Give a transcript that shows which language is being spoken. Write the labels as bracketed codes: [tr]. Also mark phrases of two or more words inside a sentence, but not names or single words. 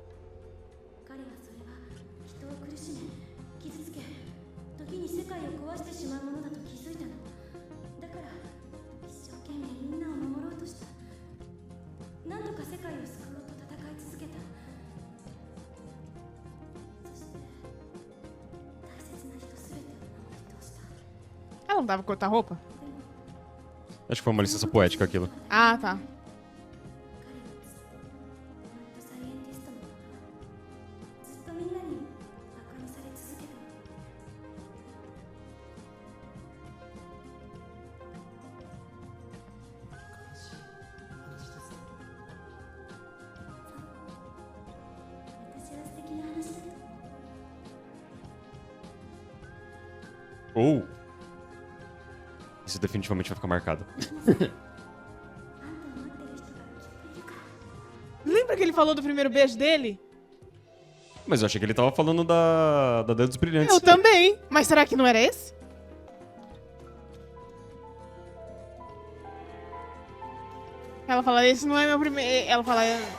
[ja] 彼はそれは人を苦しめ、傷つけ、時に世界を壊してしまうものだと気づいたの。だから一生懸命みんなを守ろうとした。何とか世界を救おうと戦い続けた。そして大切な人すべてを守り通した。 [pt] Ela não dava cortar roupa? Acho que foi uma licença poética aquilo. Ah, tá. [ja] 彼はずっとマッドサイエンティストのまま、ずっとみんなにバカにされ続けたの。私は素敵な話だと思う。 Ou. [pt] Isso definitivamente vai ficar marcado. [ja] あんたを待ってる人がきっといるから。 [pt] Lembra que ele falou do primeiro beijo dele? Mas eu achei que ele tava falando da Dedos Brilhantes. Eu também. Mas será que não era esse? Ela fala, esse não é meu primeiro... Ela fala...